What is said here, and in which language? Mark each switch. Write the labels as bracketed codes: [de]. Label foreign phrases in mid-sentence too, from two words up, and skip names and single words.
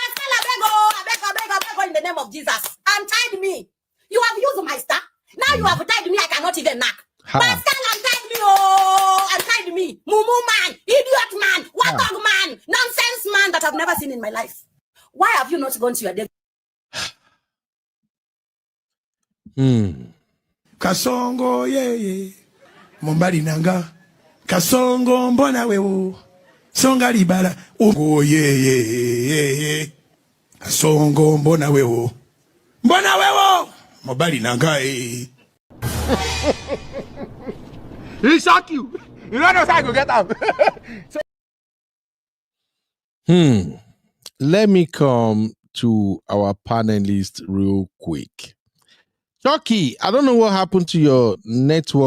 [en] Pascal, I beg in the name of Jesus. And tied me. You have used my star. Now you have tied me. I cannot even knock. Pascal, untied me. Oh, untied me. Mumu man, idiot man, watog man, nonsense man that I've never seen in my life. Why have you not gone to your death? [ln] Kasongo ye Mombali nanga Kasongo mbona wewo Songa libala Ugo ye Kasongo mbona wewo Mombali nanga [en] He shock you. You don't know how to get up. Let me come to our panelists real quick. Chucky, I don't know what happened to your network.